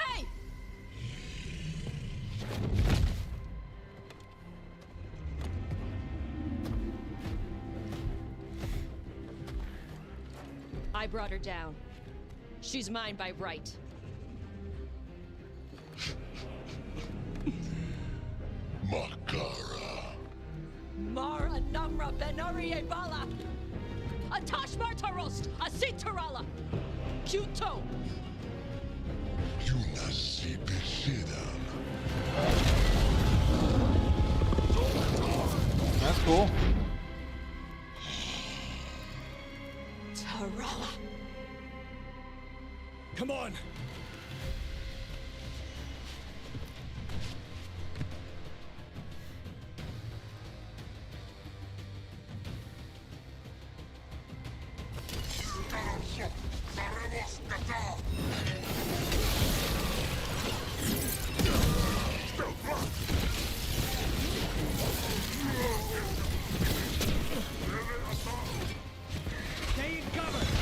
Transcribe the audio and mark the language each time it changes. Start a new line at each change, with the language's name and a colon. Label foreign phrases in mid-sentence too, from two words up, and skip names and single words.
English: Hey! I brought her down. She's mine by right. Makara. Mara Namra Benori Bala! Atash Martarost! Asitarala! Kuto! That's cool. Tarala! Come on! Stay in cover!